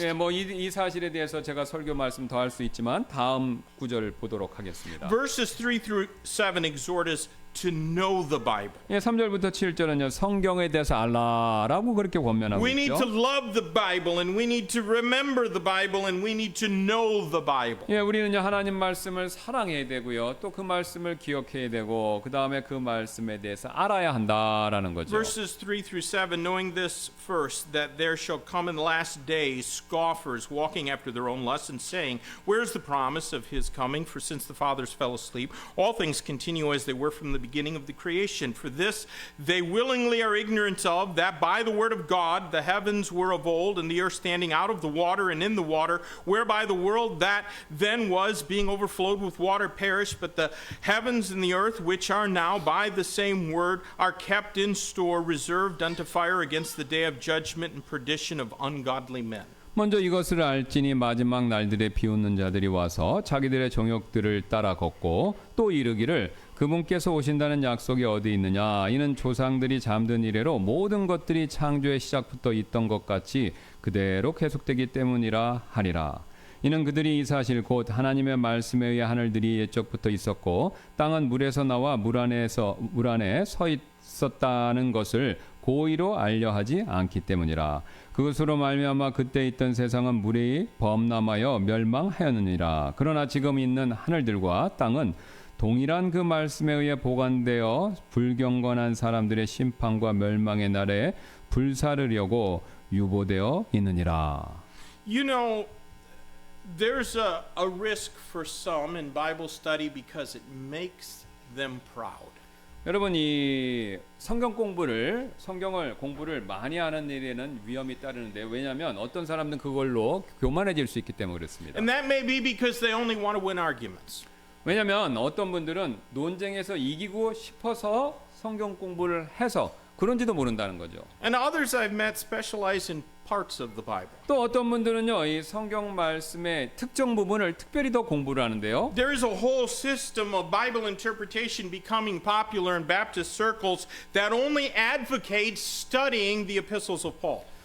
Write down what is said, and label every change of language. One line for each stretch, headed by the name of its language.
Korean: 예, 뭐 이 사실에 대해서 제가 설교 말씀 더 할 수 있지만 다음 구절을 보도록 하겠습니다.
English: Verses 3 through 7 exhort us to know the Bible.
Korean: 예, 3절부터 7절은요. 성경에 대해서 알라라고 그렇게 권면하고
English: We need
Korean: 있죠.
English: to love the Bible and we need to remember the Bible and we need to know the Bible.
Korean: 예, 우리는요 하나님 말씀을 사랑해야 되고요. 또 그 말씀을 기억해야 되고 그 다음에 그 말씀에 대해서 알아야 한다라는 거죠.
English: Verses 3 through 7, knowing this first, that there shall come in the last days scoffers walking after their own lusts and saying, where's the promise of his coming? For since the fathers fell asleep, all things continue as they were from the beginning of the creation. For this they willingly are ignorant of, that by the word of God the heavens were of old, and the earth standing out of the water and in the water, whereby the world that then was, being overflowed with water, perished. But the heavens and the earth, which are now by the same word, are kept in store, reserved unto fire against the day of judgment and perdition of ungodly men.
Korean: 먼저 이것을 알지니 마지막 날들에 비웃는 자들이 와서 자기들의 정욕들을 따라 걷고 또 이르기를 그분께서 오신다는 약속이 어디 있느냐 이는 조상들이 잠든 이래로 모든 것들이 창조의 시작부터 있던 것 같이 그대로 계속되기 때문이라 하리라. 이는 그들이 이 사실 곧 하나님의 말씀에 의해 하늘들이 옛적부터 있었고 땅은 물에서 나와 물 안에 서 있었다는 것을 고의로 알려하지 않기 때문이라. 그것으로 말미암아 그때 있던 세상은 물이 범람하여 멸망하였느니라. 그러나 지금 있는 하늘들과 땅은 동일한 그 말씀에 의해 보관되어 불경건한 사람들의 심판과 멸망의 날에 불사르려고 유보되어 있느니라.
English: You know, there's a risk for some in Bible study because it makes them proud.
Korean: 여러분 이 성경을 공부를 많이 하는 일에는 위험이 따르는데 왜냐하면 어떤 사람들은 그걸로 교만해질 수 있기 때문에 그렇습니다.
English: And that may be because they only want to win arguments.
Korean: 왜냐하면 어떤 분들은 논쟁에서 이기고 싶어서 성경 공부를 해서 그런지도 모른다는 거죠.
English: And others I've met specialize in parts of the Bible.
Korean: 또 어떤 분들은요 이 성경 말씀의 특정 부분을 특별히 더 공부를 하는데요.
English: There is a whole system of Bible interpretation becoming popular in Baptist circles that only advocates studying the epistles of Paul.